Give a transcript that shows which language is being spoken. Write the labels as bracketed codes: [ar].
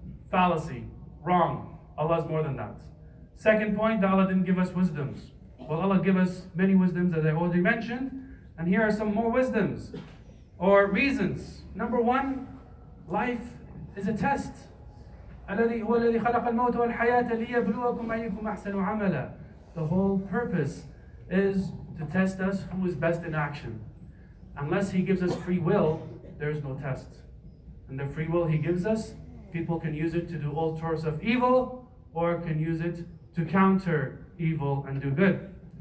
[en] Fallacy, wrong. Allah is more than that. Second point, that Allah didn't give us wisdoms. Well, Allah gave us many wisdoms as I already mentioned, and here are some more wisdoms or reasons. Number one, life is a test. [ar] الذي هو الذي خلق الموت والحياة ليبلوكم أيكم أحسن عملا. [en] The whole purpose is to test us who is best in action. Unless He gives us free will, there is no test. And the free will He gives us, people can use it to do all sorts of evil, or can use it to counter evil and do good.